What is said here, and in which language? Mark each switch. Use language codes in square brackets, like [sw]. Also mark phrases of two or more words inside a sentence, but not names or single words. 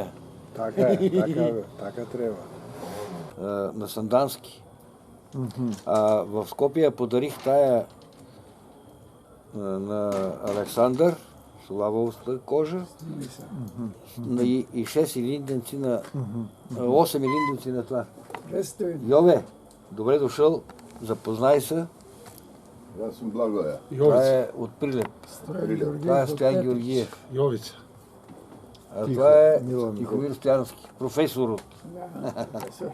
[mk] Така е, така треба. На Сандански. [bg] А в Скопје подарих тая на Александар, со лавовста кожа, и 6 илинденци на 8 илинденци на това. Представи, Јове, добре дошъл, запознай се. [mk] Јас сум Благоја. [bg] Това Јовица. е от Прилеп. Стојан Това е [mk] Георгиев од [bg] Стоян Петрич. Георгиев. Јовица. А Тихо, това е Милан Тихомир Стояновски, професор от Да, професор.